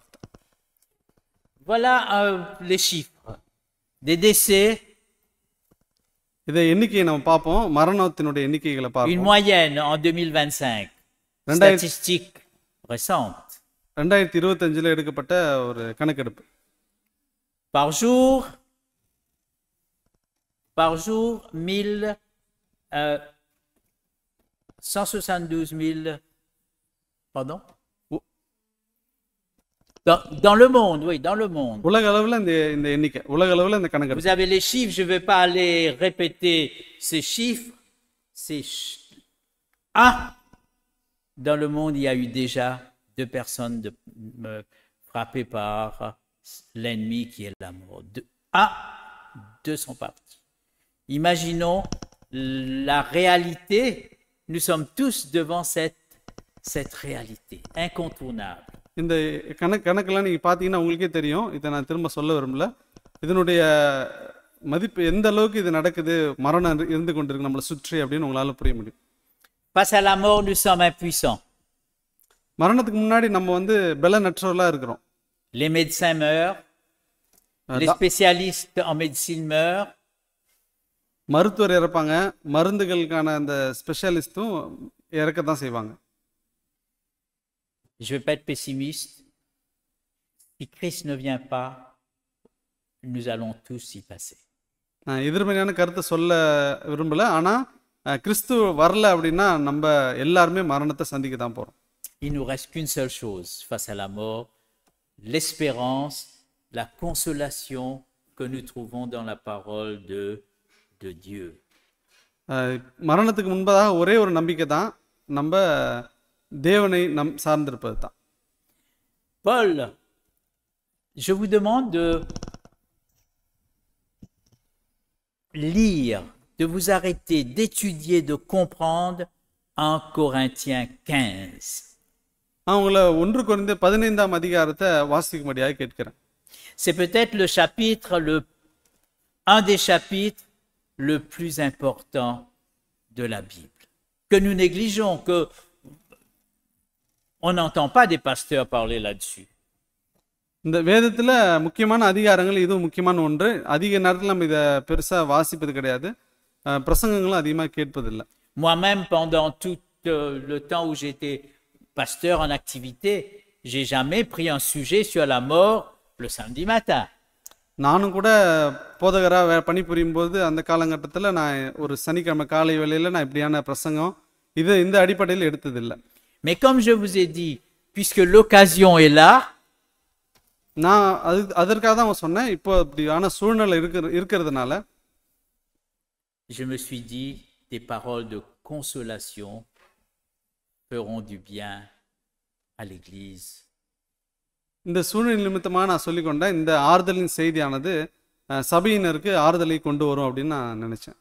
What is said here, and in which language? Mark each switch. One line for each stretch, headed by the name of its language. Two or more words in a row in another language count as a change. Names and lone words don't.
French: Voilà les chiffres des décès.
Tamil: இதை எண்ணிக்கையை நம்ம பார்ப்போம், மரணத்தினுடைய எண்ணிக்கைகளை
French: Une
Tamil: பார்ப்போம்.
French: moyenne en 2025. Statistique récente.
Tamil: 2025 எடுக்கப்பட்ட ஒரு கணக்கெடுப்பு.
French: Par jour, 172 000, pardon? Dans le monde, oui, dans le monde.
Tamil: உலக அளவில் இந்த எண்ணிக்கை, உலக அளவில் இந்த கணக்கெடுப்பு.
French: Vous avez les chiffres, je ne vais pas aller répéter ces chiffres. Dans le monde, il y a eu déjà 2 personnes frappées par l'ennemi qui est la mort. 2 sont partis. Imaginons la réalité. Nous sommes tous devant cette réalité incontournable.
Tamil: இந்த கணக்கெல்லாம் நீங்கள் பார்த்தீங்கன்னா உங்களுக்கே தெரியும். இதை நான் திரும்ப சொல்ல விரும்பல. இதனுடைய மதிப்பு எந்த அளவுக்கு இது நடக்குது, மரணம் இருந்து கொண்டிருக்கு நம்மளை சுற்றி அப்படின்னு உங்களால புரிய முடியும்.
French: Face à la mort, nous sommes impuissants.
Tamil: மரணத்துக்கு முன்னாடி நம்ம வந்து பலனற்றவர்களாக இருக்கிறோம்.
French: Les médecins meurent. Les spécialistes en médecine meurent.
Tamil: மருத்துவர் இறப்பாங்க, மருந்துகளுக்கான அந்த ஸ்பெஷலிஸ்டும் இறக்கத்தான் செய்வாங்க.
French: Je ne vais pas être pessimiste. Si Christ ne vient pas, nous allons tous y passer.
Tamil: நான் எதிர்மறையான கருத்தை சொல்ல விரும்பல, ஆனால் கிறிஸ்து வரல அப்படின்னா நம்ம எல்லாருமே மரணத்தை சந்திக்க தான் போகிறோம்.
French: Il nous reste qu'une seule chose face à la mort, l'espérance, la consolation que nous trouvons dans la parole de Dieu.
Tamil: மரணத்துக்கு முன்பதாக ஒரே ஒரு நம்பிக்கை தான், நம்ம தேவனை சார்ந்திருப்பது தான்.
French: Paul, je vous demande de lire, de vous arrêter, d'étudier, de comprendre 1 Corinthiens 15.
Tamil: உங்களை 1 கொரிந்தியர் 15ஆம் அதிகாரத்தை வாசிக்கும்படியாக கேட்கிறேன்.
French: C'est peut-être un des chapitres le plus important de la Bible, que nous négligeons, que on n'entend pas des pasteurs parler là-dessus.
Tamil: இந்த வேதத்தில் முக்கியமான அதிகாரங்கள் இதுவும் முக்கியமான ஒன்று. அதிக நேரத்தில் நம்ம இதை பெருசாக வாசிப்பது கிடையாது, பிரசங்கங்களும் அதிகமாக கேட்பதில்லை.
French: Moi-même, pendant tout le temps où j'étais pasteur en activité, j'ai jamais pris un sujet sur la mort le samedi matin.
Tamil: நானும் கூட போதகராக பணிபுரியும் போது அந்த காலகட்டத்தில் நான் ஒரு சனிக்கிழமை காலை வேளையில் நான் இப்படியான பிரசங்கம் இந்த அடிப்படையில் எடுத்ததில்லை.
French: Mais comme je vous ai dit, puisque l'occasion est là,
Tamil: நான் அதற்காக தான் சொன்னேன். இப்போ அப்படியான சூழ்நிலை இருக்கிறதுனால
French: je me suis dit, des paroles de consolation feront du bien à l'Église.
Tamil: இந்த சூழ்நிலை நிமித்தமாக நான் சொல்லிக்கொண்டேன், இந்த ஆறுதலின் செய்தியானது சபையினருக்கு ஆறுதலை கொண்டு வரும் அப்படின்னு நான் நினைச்சேன்.